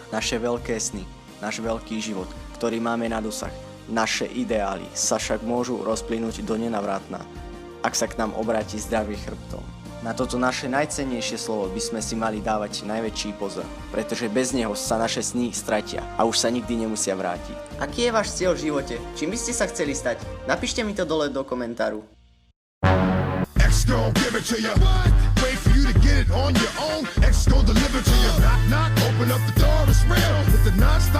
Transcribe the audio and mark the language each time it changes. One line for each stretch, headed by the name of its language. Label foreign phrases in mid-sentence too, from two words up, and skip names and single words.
Slovak: Naše veľké sny, náš veľký život, ktorý máme na dosah, naše ideály sa však môžu rozplynúť do nenavratna, ak sa k nám obráti zdravý chrbtom. Na toto naše najcennejšie slovo by sme si mali dávať najväčší pozor, pretože bez neho sa naše sny stratia a už sa nikdy nemusia vrátiť. Aký je váš cieľ v živote? Čím by ste sa chceli stať? Napíšte mi to dole do komentáru.
English: X gon' give it to ya. Wait for you to get it on your own. X gon' deliver to ya. Knock, knock, open up the door, it's real. With the non-stop